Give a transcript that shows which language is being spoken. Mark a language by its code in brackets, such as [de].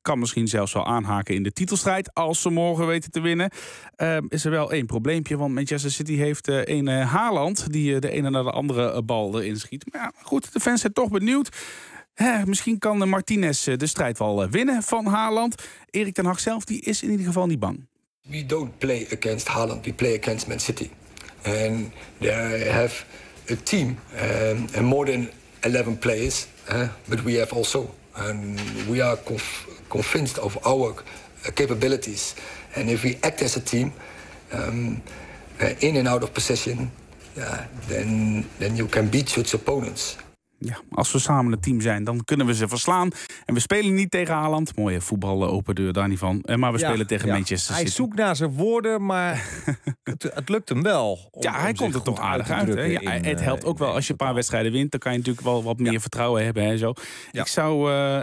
[nl] Kan misschien zelfs wel aanhaken in de titelstrijd als ze morgen weten te winnen. Is er wel één probleempje, want Manchester City heeft één Haaland die de ene naar de andere bal erin schiet. Maar ja, goed, de fans zijn toch benieuwd. Misschien kan Martinez de strijd wel winnen van Haaland. Erik ten Hag zelf die is in ieder geval niet bang. [en] We don't play against Haaland, we play against Man City. And they have a team and more than 11 players, but we have also, and we are convinced of our capabilities. And if we act as a team, in and out of possession, then you can beat such opponents. [nl] Ja, als we samen een team zijn, dan kunnen we ze verslaan. En we spelen niet tegen Haaland. Mooie voetballen, open deur, daar niet van. Maar we spelen tegen Manchester City. Hij zoekt naar zijn woorden, maar het lukt hem wel. Hij komt er toch aardig uit. Ja, het helpt ook wel als je een paar wedstrijden wint. Dan kan je natuurlijk wel wat meer vertrouwen hebben. Hè, zo. Ja.